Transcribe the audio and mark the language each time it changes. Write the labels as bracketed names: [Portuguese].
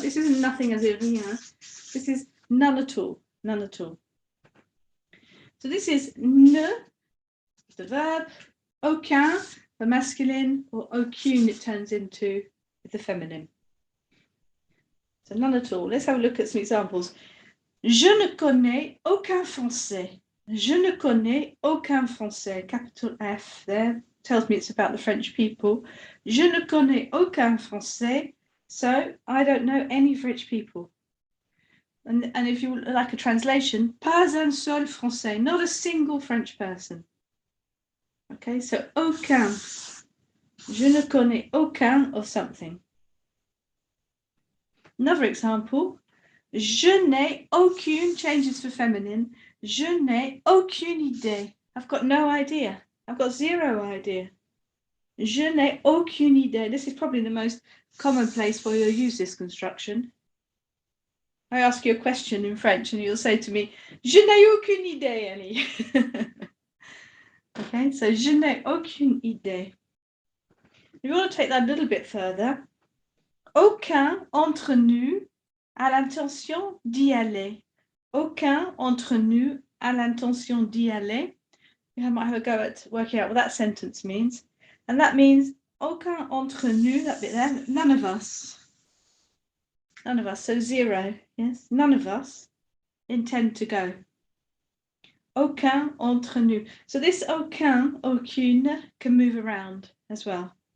[English] This isn't nothing as in rien. This is none at all, none at all. So this is ne, the verb, aucun, the masculine, or aucune it turns into the feminine. So none at all. Let's have a look at some examples. [French] Je ne connais aucun français. Je ne connais aucun français. [English] Capital F there tells me it's about the French people. [French] Je ne connais aucun français. [English] So I don't know any French people. And if you like a translation, pas un seul français, not a single French person. [French] Okay, so aucun. Je ne connais aucun of something. [English] Another example. [French] Je n'ai aucune changes for feminine. Je n'ai aucune idée. I've got no idea. [English] I've got zero idea. Je n'ai aucune idée. This is probably the most common place where you'll use this construction. I ask you a question in French and you'll say to me, je n'ai aucune idée, Annie. Okay, so je n'ai aucune idée. If you want to take that a little bit further, aucun entre nous a l'intention d'y aller. [French] Aucun entre nous a l'intention d'y aller. [English] You might have a go at working out what that sentence means. And that means aucun entre nous, that bit there, none of us. None of us, so zero, yes? None of us intend to go. Aucun entre nous. So this aucun, aucune, can move around as well.